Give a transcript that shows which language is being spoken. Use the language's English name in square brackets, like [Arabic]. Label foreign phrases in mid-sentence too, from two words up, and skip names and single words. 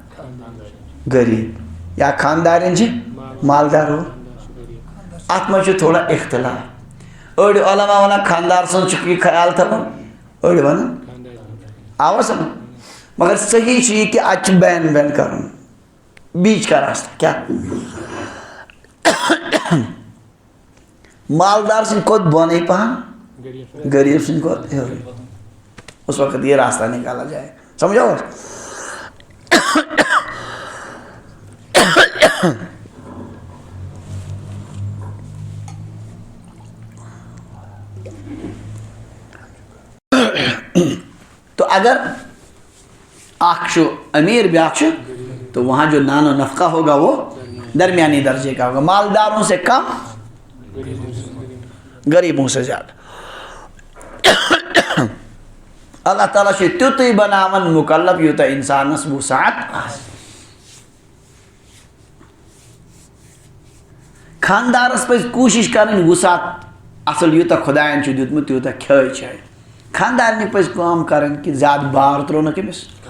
[Kashmiri] غریٖب یا خانٛدارِنۍ چھِ مالدار ہو اَتھ منٛز چھُ تھوڑا اختلاف أڑۍ علما وَنان خانٛدار سُنٛد چھُ یہِ خیال تھاوُن أڑۍ وَنان آوا سمجھ مگر صحیح چھُ یہِ کہِ اَتہِ چھُ بین بین کَرُن [Urdu] بیچ کا راستہ [Kashmiri] کیٛاہ مالدار سٕنٛدِ کھۄتہٕ بۄنٕے پہن غریٖب سٕنٛدِ کھۄتہٕ ہیوٚرُے [Urdu] اس وقت یہ راستہ نکالا جائے [Kashmiri] سمجھو [Urdu] تو اگر [Kashmiri] اخ امیر بیاکھ [Urdu] تو وہاں جو نان و نفقہ ہوگا وہ درمیانی درجے کا ہوگا مالداروں سے کم غریبوں سے زیادہ [Kashmiri] اللہ تعالیٰ چھُ تیُتُے بناوان مُکلف یوٗتاہ اِنسانس وُسعت آسہِ خانٛدارس پزِ کوٗشِش کرٕنۍ وُسعت اصل یوٗتاہ خۄداین چھُ دیُتمُت تیوٗتاہ کھیٚے چاے خانٛدارنہِ پزِ کٲم کرٕنۍ کہِ زیادٕ بار ترٛوو نہٕ کٔمِس